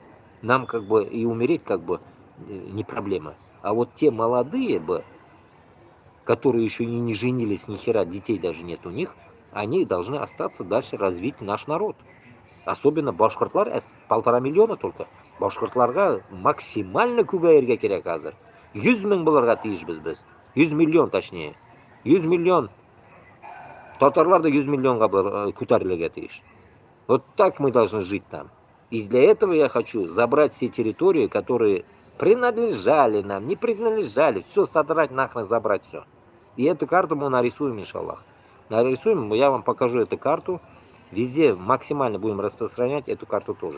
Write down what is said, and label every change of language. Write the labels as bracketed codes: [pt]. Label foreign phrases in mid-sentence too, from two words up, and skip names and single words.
[ru] Нам как бы и умереть как бы не проблема. А вот те молодые бы, которые еще и не женились, ни хера, детей даже нет у них, они должны остаться дальше развить наш народ. Особенно башкортлар, 1,5 миллиона только. [tt] Башкортларга максимально көбәйергә кирәк хәзер. 100 мең булырга тиешбез без. [ru] 100 миллион точнее. 100 миллион. [tt] Татарлар да 100 миллионга күтәрелергә тиеш. [ru] Вот так мы должны жить там. И для этого я хочу забрать все территории, которые принадлежали нам, не принадлежали, все содрать нахрен, забрать все. И эту карту мы нарисуем, иншаллах. Нарисуем, я вам покажу эту карту. Везде максимально будем распространять эту карту тоже.